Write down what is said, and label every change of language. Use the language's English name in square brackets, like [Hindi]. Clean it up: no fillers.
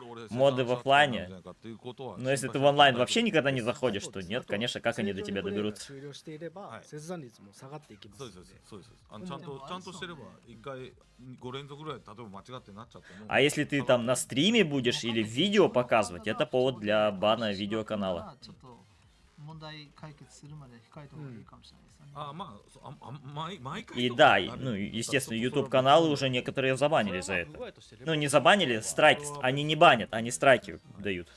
[Russian] Моды в оффлайне. Но если ты в онлайн вообще никогда не заходишь, то нет, конечно, как они до тебя доберутся. [Japanese] 終了していれば切断率も下がっていきますので。そうですちゃんとしてれば1回5連続ぐらい例えば間違ってなっちゃっても [Russian] А если ты там на стриме будешь или видео показывать, это повод для бана видеоканала. [Japanese] ちょっと問題解決するまで控えた方がいいかもしれないですね。毎回 [Russian] И да, ну, естественно, YouTube-каналы уже некоторые забанили за это. Ну, не забанили, страйки. Они не банят, они страйки дают.